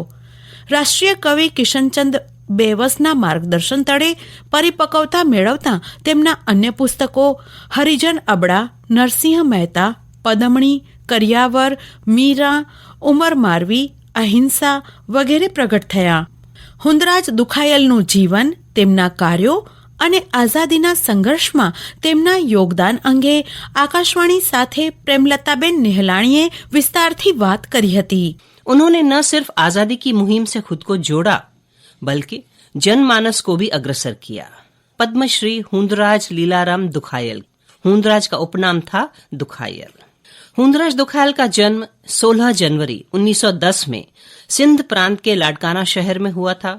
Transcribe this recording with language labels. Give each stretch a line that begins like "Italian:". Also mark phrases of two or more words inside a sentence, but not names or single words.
Gujarati: રાષ્ટ્રીય કવિ કિશનચંદ બેવસના માર્ગદર્શન તળે પરિપક્વતા મેળવતા તેમના અન્ય પુસ્તકો હરિજન અબડા, નરસિંહ મહેતા, પદમણી, કરિયાવર, મીરા, ઉમર મારવી, અહિંસા વગેરે પ્રગટ થયા. હુંદરાજ દુખાયલનું જીવન, તેમના કાર્યો અને આઝાદીના સંઘર્ષમાં તેમના યોગદાન અંગે આકાશવાણી સાથે प्रेमलताबेन निहलाणीए विस्तारથી વાત કરી હતી.
Hindi: उन्होंने न सिर्फ आजादी की मुहिम से खुद को जोड़ा बल्कि जनमानस को भी अग्रसर किया. पद्मश्री हुंदराज लीलाराम दुखायल. हुंदराज का उपनाम था दुखायल. हुंदराज दुखायल का जन्म 16 जनवरी 1910 में सिंध प्रांत के लाडकाना शहर में हुआ था.